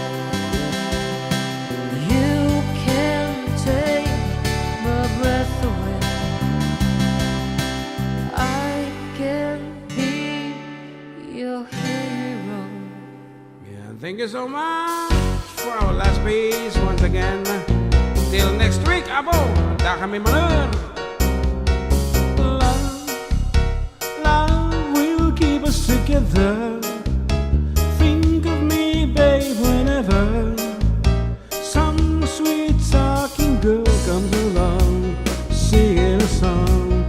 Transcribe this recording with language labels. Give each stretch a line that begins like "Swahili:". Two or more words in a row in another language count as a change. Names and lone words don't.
English: You can take my breath away. I can be your hero. Yeah, thank you so much for our last piece once again. Till next week, abo,
Iloko: da kami manen.
English: Love will keep us together. Think of me, babe, whenever some sweet talking girl comes along, singing a song.